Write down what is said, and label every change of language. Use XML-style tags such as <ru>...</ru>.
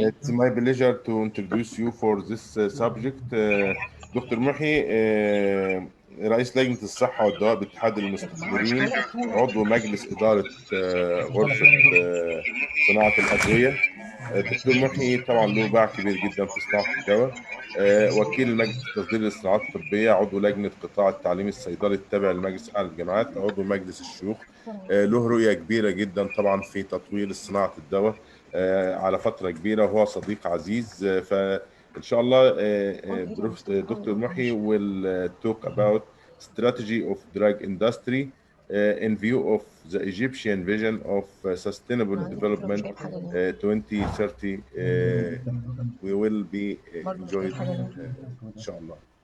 <en>It's my pleasure to introduce you for this subject.</en> <ar>دكتور محي رئيس لجنة الصحة والدواء باتحاد المستثمرين، عضو مجلس إدارة غرفة صناعة الأدوية. الدكتور محي طبعا له باع كبير جدا في صناعة الدواء، وكيل مجلس تصدير الصناعات الطبية، عضو لجنة قطاع التعليم الصيدلي التابع لمجلس أعلى الجامعات، عضو مجلس الشيوخ. له رؤية كبيرة جدا طبعا في تطوير صناعة الدواء على فترة كبيرة، وهو صديق عزيز. فإن شاء الله دكتور محي</ar> <en>will talk about strategy of drug industry in view of the Egyptian vision of sustainable development 2030. We will be enjoyed</en> <ar>إن شاء الله.</ar>